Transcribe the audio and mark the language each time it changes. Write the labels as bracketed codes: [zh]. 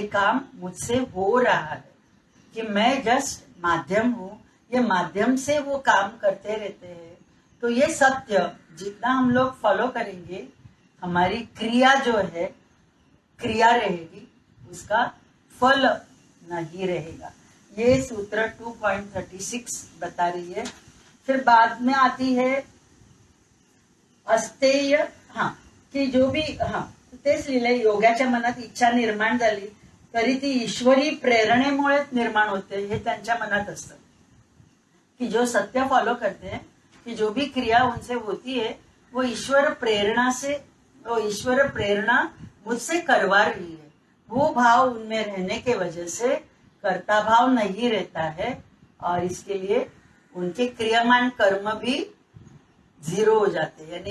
[hi] ये काम मुझसे हो रहा है कि मैं जस्ट माध्यम हूँ, ये माध्यम से वो काम करते रहते हैं। तो ये सत्य जितना हम लोग फॉलो करेंगे हमारी क्रिया जो है क्रिया रहेगी, उसका फल नहीं रहेगा। ये सूत्र 2.36 बता रही है। फिर बाद में आती है अस्तेय, की जो भी [mr] तेच लिहिलंय, योगाच्या मनात इच्छा निर्माण झाली तरी ती ईश्वरी प्रेरणेमुळे निर्माण होते, हे त्यांच्या मनात असतं। [hi] कि जो सत्य फॉलो करते हैं कि जो भी क्रिया उनसे होती है वो ईश्वर प्रेरणा से, वो ईश्वर प्रेरणा मुझसे करवा रही है, वो भाव उनमें रहने के वजह से कर्ता भाव नहीं रहता है और इसके लिए उनके क्रियामान कर्म भी 0 हो जाते हैं।